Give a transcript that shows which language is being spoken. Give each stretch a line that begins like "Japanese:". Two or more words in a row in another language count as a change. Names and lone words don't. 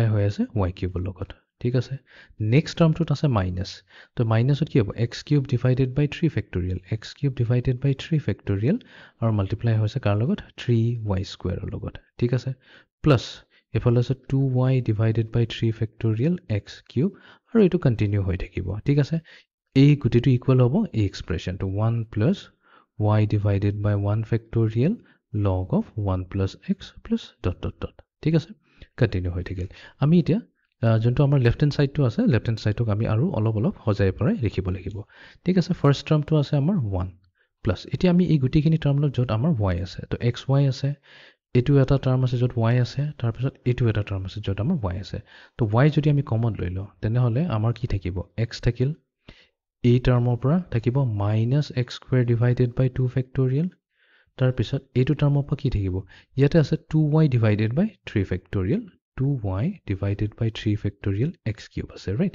Assamese: হৈ আছে y কিউবৰ লগত ঠিক আছে নেক্সট টাৰ্মটোত আছে মাইনাস তো মাইনাসত কি হ'ব
English: x cube divided by 3 factorial x cube divided by 3 factorial
Assamese: আৰু মাল্টিপ্লাই হৈছে কাৰ লগত 3y স্কয়াৰৰ লগত ঠিক আছে প্লাস এফালে আছে
English: 2y divided by 3 factorial x cube
Assamese: আৰু এটো কন্টিনিউ হৈ থাকিব ঠিক আছে এই গুটিটো ইকুয়াল হ'ব এই এক্সপ্ৰেছনটো
English: 1 plus y divided by 1 factorial log of 1 plus x plus dot dot dot
Assamese: ঠিক আছে কন্টিনিউ হৈ থাকিল আমি এতিয়া যোনটো আমাৰ
English: left hand
Assamese: সাইডটো আছে
English: left hand
Assamese: সাইডক আমি আৰু অলপ হজাই পৰাই লিখিব লাগিব ঠিক আছে ফাৰ্স্ট টাৰ্মটো আছে আমাৰ 1 প্লাস এতিয়া আমি এই গুটিখিনি টাৰ্মত যত আমাৰ y আছে তো xy আছে এইটো এটা টাৰ্ম আছে য'ত y আছে, তাৰপিছত এইটো এটা টাৰ্ম আছে য'ত আমাৰ y আছে। তো y যদি আমি কমন লৈ লওঁ তেনেহ'লে আমাৰ কি থাকিব, x থাকিল, এই টাৰ্মৰ পৰা থাকিব
English: -x² divided by 2 factorial,
Assamese: তাৰপিছত এইটো টাৰ্মৰ পৰা কি থাকিব, ইয়াতে আছে
English: 2y divided by 3 factorial, 2y divided by 3 factorial x³
Assamese: আছে, ৰাইট।